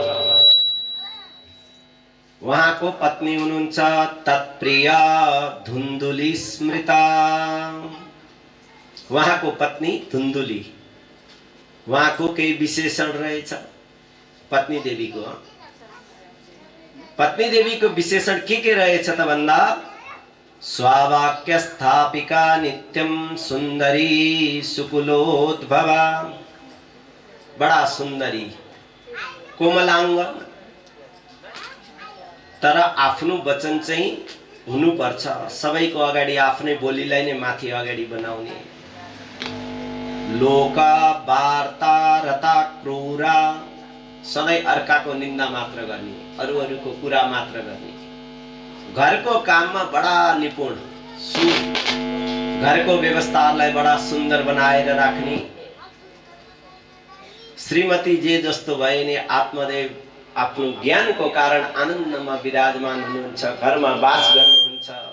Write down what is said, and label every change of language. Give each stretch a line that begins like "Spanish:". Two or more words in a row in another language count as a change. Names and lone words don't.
Nepali: उहाँको पत्नी हुनुहुन्छ
Sanskrit: तत्प्रिया धुन्धुली स्मृता।
Nepali: उहाँको पत्नी धुन्धुली, उहाँको केही विशेषण रहेछ पत्नी देवीको। पत्नी देवीको विशेषण के रहेछ त भन्दा
Sanskrit: स्वावाक्य स्थापिका नित्यम सुन्दरी सुकुलोद्भवा।
Nepali: बडा सुन्दरी, कोमलाङ्ग, तर आफ्नो वचन चाहिँ हुनुपर्छ। सबैको अगाडि आफ्नै बोलीलाई नै माथि अगाडि बनाउने।
Sanskrit: लोका वार्ता रता क्रूरा,
Nepali: सधैँ अर्काको निन्दा मात्र गर्ने, अरूको कुरा मात्र गर्ने। घरको काममा बडा निपुण, घरको व्यवस्थालाई बडा सुन्दर बनाएर राख्ने। श्रीमती जे जस्तो भए नि आत्मदेव आफ्नो ज्ञानको कारण आनन्दमा विराजमान हुनुहुन्छ, घरमा वास गर्नुहुन्छ।